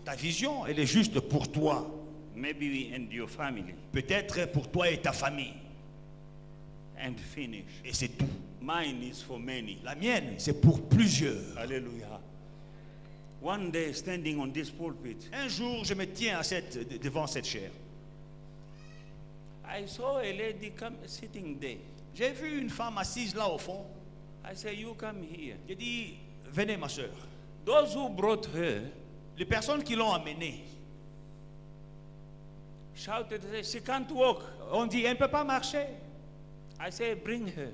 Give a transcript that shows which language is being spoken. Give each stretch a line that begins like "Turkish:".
French: Ta vision, elle est juste pour toi.
English: maybe and your family,
French: Peut-être pour toi et ta famille.
English: and finish.
French: Et c'est tout.
English: Mine is for many.
French: La mienne, c'est pour plusieurs.
English: Hallelujah. One day, standing on this pulpit,
French: Un jour, je me tiens devant cette chaire.
English: I saw a lady sitting there.
French: J'ai vu une femme assise là au fond.
English: I said, you come here.
French: J'ai dit, venez ma soeur.
English: Those who brought her
French: Les personnes qui l'ont amenée
English: shouted, she can't walk.
French: ont dit, elle ne peut pas marcher.
English: I said, bring her.